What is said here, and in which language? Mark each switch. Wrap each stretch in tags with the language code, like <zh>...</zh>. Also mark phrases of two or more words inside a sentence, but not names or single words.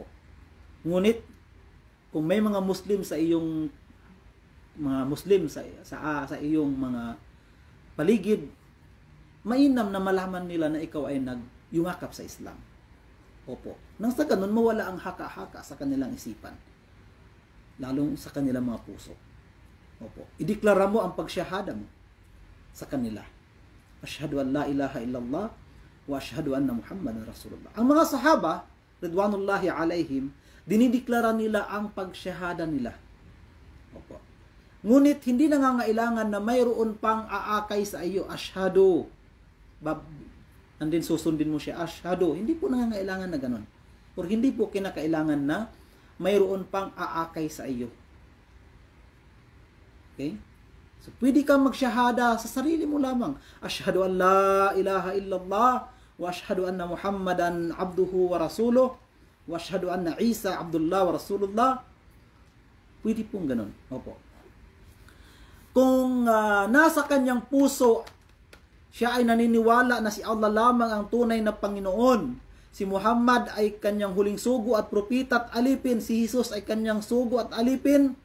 <tl>Ngunit, kung may mga Muslim sa iyong sa iyong mga paligid, mainam na malaman nila na ikaw ay nagyumakap sa Islam. Opo. Nang sa ganun, mawala ang haka-haka sa kanilang isipan, lalong sa kanilang mga puso. Opo. Ideklara mo ang pagsyahada mo sa kanila.</tl> <ar>أشهد أن لا إله إلا الله وأشهد أن محمدا رسول الله.</ar> <tl>Ang mga sahaba,</tl> <ar>رضوان الله عليهم,</ar> <tl>dinideklara nila ang pagsyahada nila. Opo. Ngunit hindi nangangailangan na mayroon pang aakay sa iyo, asyhadu.</tl> <en>And then</en> <tl>susundin mo siya, asyhadu. Hindi po nangangailangan na ganon. Or hindi po kinakailangan na mayroon pang aakay sa iyo. Okay? So, pwede kang magsyahada sa sarili mo lamang.</tl> <ar>أشهد أن لا إله إلا الله وأشهد أن محمدا عبده ورسوله وأشهد أن عيسى عبد الله ورسوله.</ar> <tl>Pwede pong ganon. Opo. Kung nasa kanyang puso, siya ay naniniwala na si Allah lamang ang tunay na Panginoon. Si Muhammad ay kanyang huling sugo at propeta at alipin. Si Jesus ay kanyang sugo at alipin.</tl>